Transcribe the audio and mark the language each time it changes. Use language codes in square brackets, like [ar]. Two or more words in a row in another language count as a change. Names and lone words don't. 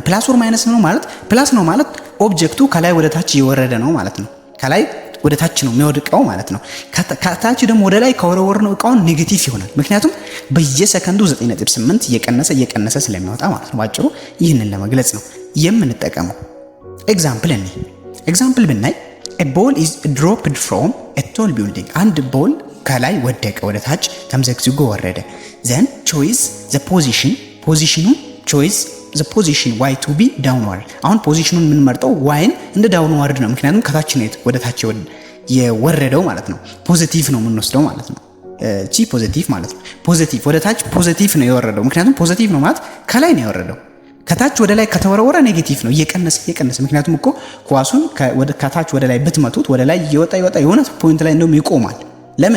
[en] plus or minus [am] ነው ማለት ፕላስ ነው ማለት ኦብጀክቱ ከላይ ወደ ታች እየወረደ ነው ማለት ነው። ከላይ ወደ ታች ነው የሚወድቀው ማለት ነው። ከታች ደግሞ ወደ ላይ ከወረወርነው እቃውን ኔጌቲቭ ይሆናል። ምክንያቱም በየሰከንዱ 9.8 እየቀነሰ ስለሚወጣ ማለት ነው። ባጭሩ ይህንን ለመግለጽ ነው የምንጠቀመው። ኤግዛምፕል ብናይ [en] a ball is dropped from a tall building። [am] አንድ ቦል ከላይ ወደቀ፣ ወደ ታች ተምዘግዝጎ ወረደ። [en] then choose the position y to be downward። [am] አሁን ፖዚሽኑን የምንመርጠው ዋይን እንደ ዳውንዋርድ ነው። ምክንያቱም ከታች ነው ወደ ታች የወረደው ማለት ነው። ፖዚቲቭ ነው የምንወስደው ማለት ነው። ጂ ፖዚቲቭ ማለት ነው። ፖዚቲቭ ወደ ታች ፖዚቲቭ ነው የወረደው። ምክንያቱም ፖዚቲቭ ነው ማለት ከላይ ነው የወረደው። ከታች ወደ ላይ ከተወረወረ ኔጌቲቭ ነው፣ እየቀነሰ። ምክንያቱም እኮ ኳሱን ከታች ወደ ላይ ብትመቱት ወደ ላይ እየወጣ የሆነ ፖይንት ላይ እንደውም ይቆማል። ለምን?